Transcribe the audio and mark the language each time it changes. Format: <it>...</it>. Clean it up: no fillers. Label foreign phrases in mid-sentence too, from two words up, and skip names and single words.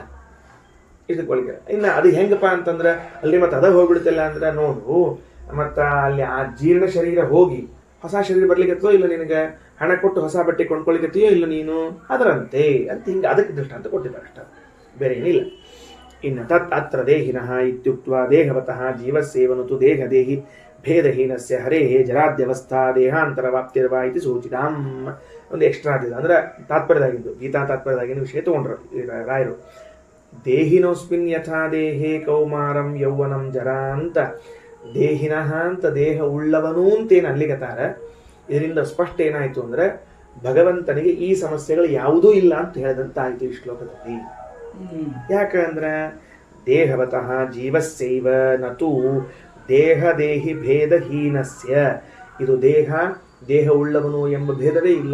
<kn>ಇದಕ್ಕೆ ಇನ್ನು ಅದು ಹೆಂಗಪ್ಪ ಅಂತಂದ್ರೆ ಅಲ್ಲಿ ಮತ್ತೆ ಅದ ಹೋಗ್ಬಿಡುತ್ತಿಲ್ಲ ಅಂದ್ರೆ ನೋಡು, ಮತ್ತು ಅಲ್ಲಿ ಆ ಜೀರ್ಣ ಶರೀರ ಹೋಗಿ ಹೊಸ ಶರೀರ ಬರ್ಲಿಕ್ಕತ್ತೋ ಇಲ್ಲ, ನಿನಗೆ ಹಣ ಕೊಟ್ಟು ಹೊಸ ಬಟ್ಟೆ ಕೊಂಡ್ಕೊಳಿಕತ್ತೀಯೋ ಇಲ್ಲ ನೀನು, ಅದರಂತೆ ಅಂತ ಹಿಂಗೆ ಅದಕ್ಕೆ ದೃಷ್ಟಾಂತ ಕೊಟ್ಟಿದ್ದಾರೆ ಅಷ್ಟ, ಬೇರೆ ಏನಿಲ್ಲ.</kn> <sa>ಇನ್ನು ತತ್ ಅತ್ರ ದೇಹಿನಃ ಇತ್ಯುಕ್ತ ದೇಹವತಃ ಜೀವಸ್ಸೇವನು ತು ದೇಹದೇಹಿ ಭೇದಹೀನಸ್ಯ ಹರೇಹೇ ಜರಾದ್ಯವಸ್ಥಾ ದೇಹಾಂತರವಾಪ್ತಿರ್ವಾ ಇತಿ ಸೂಚಿತಾಂ.</sa> <kn>ಒಂದು ಎಕ್ಸ್ಟ್ರಾ ಆದಿದೆ ಅಂದ್ರೆ ತಾತ್ಪರ್ಯದಾಗಿದ್ದು, ಗೀತಾ ತಾತ್ಪರ್ಯದಾಗಿನ ವಿಷಯ ತಗೊಂಡ್ರು ರಾಯರು.</kn> <sa>ದೇಹಿನೋಸ್ಮಿನ್ ಯಥಾ ದೇಹೇ ಕೌಮಾರಂ ಯೌವನಂ ಜರಾ</sa> <kn>ಅಂತ ದೇಹಿನಃ ಅಂತ ದೇಹ ಉಳ್ಳವನೂ ಅಂತೇನು ಅಲ್ಲಿಗತಾರ. ಇದರಿಂದ ಸ್ಪಷ್ಟ ಏನಾಯ್ತು ಅಂದ್ರೆ ಭಗವಂತನಿಗೆ ಈ ಸಮಸ್ಯೆಗಳು ಯಾವುದೂ ಇಲ್ಲ ಅಂತ ಹೇಳಿದಂತಾಯ್ತು ಈ ಶ್ಲೋಕದಲ್ಲಿ. ಯಾಕಂದ್ರೆ</kn> <sa>ದೇಹವತಃ ಜೀವಸ್ಸೈವ ನತು ದೇಹ ದೇಹಿ ಭೇದಹೀನಸ್ಯ,</sa> <kn>ಇದು ದೇಹ ಉಳ್ಳವನು ಎಂಬ ಭೇದವೇ ಇಲ್ಲ.</kn>